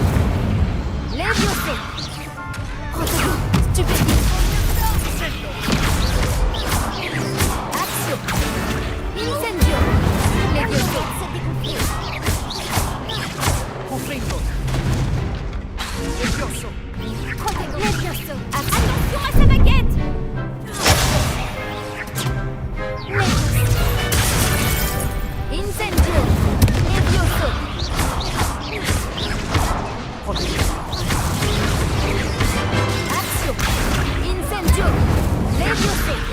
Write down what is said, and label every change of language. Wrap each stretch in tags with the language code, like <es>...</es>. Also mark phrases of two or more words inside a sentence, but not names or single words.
<fr>Levioso. Protego. Stupefio. Axio. Incendio. Levioso. Levioso. Attention à sa baguette. Incendio. Levioso. Axio. Incendio. Levioso.</fr>